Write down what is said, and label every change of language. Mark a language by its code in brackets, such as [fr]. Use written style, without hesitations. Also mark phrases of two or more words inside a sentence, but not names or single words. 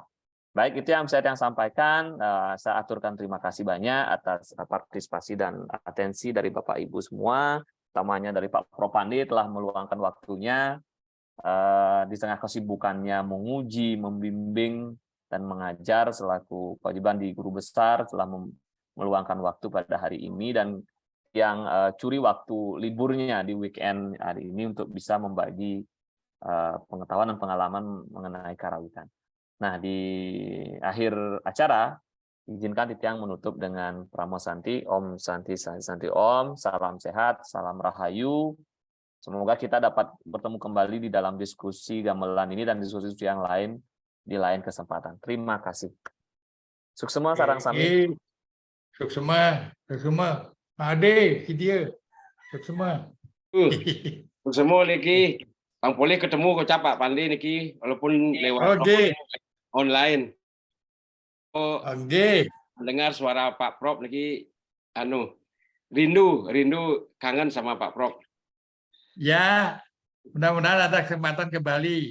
[id] Baik, itu yang saya sampaikan. Saya aturkan terima kasih banyak atas partisipasi dan atensi dari Bapak Ibu semua, utamanya dari Pak Prof Pandi telah meluangkan waktunya di tengah kesibukannya menguji, membimbing, dan mengajar selaku kewajiban di guru besar, telah meluangkan waktu pada hari ini, dan yang curi waktu liburnya di weekend hari ini untuk bisa membagi pengetahuan dan pengalaman mengenai karawitan. Nah, di akhir acara, izinkan Titiang menutup dengan Pramo Santi, [sa] Om Santi Santi Om, [id] salam sehat, salam rahayu. Semoga kita dapat bertemu kembali di dalam diskusi gamelan ini dan diskusi yang lain di lain kesempatan. Terima kasih. [ban] Suksema sarang sami. Suksema. Ade, dia. Suksema. [id] Semua niki, Bang boleh ketemu kok Pak Pandi niki, walaupun lewat online. Mendengar suara Pak Prof niki, rindu kangen sama Pak Prof. Ya, mudah-mudahan ada kesempatan ke Bali.